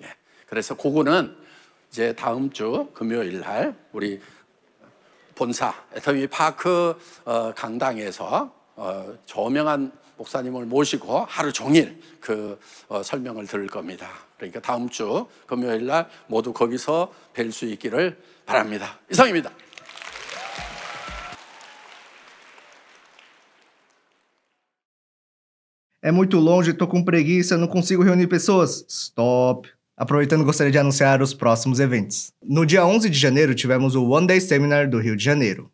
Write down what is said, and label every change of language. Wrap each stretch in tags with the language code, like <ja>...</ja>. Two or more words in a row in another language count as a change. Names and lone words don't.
<ko>그래서 그거는 이제 다음 주 금요일 날 우리 본사 애터미 파크 강당에서 저명한 목사님을 모시고 하루 종일 그 설명을 들을 겁니다. 그러니까 다음 주 금요일 날 모두 거기서 뵐 수 있기를 바랍니다. 이상입니다.</ko> <pt>É muito longe, tô com preguiça, não consigo reunir pessoas. Stop. Aproveitando, gostaria de anunciar os próximos eventos. No dia 11 de janeiro, tivemos o</pt> <en>One Day Seminar</en> <pt>do Rio de Janeiro.</pt>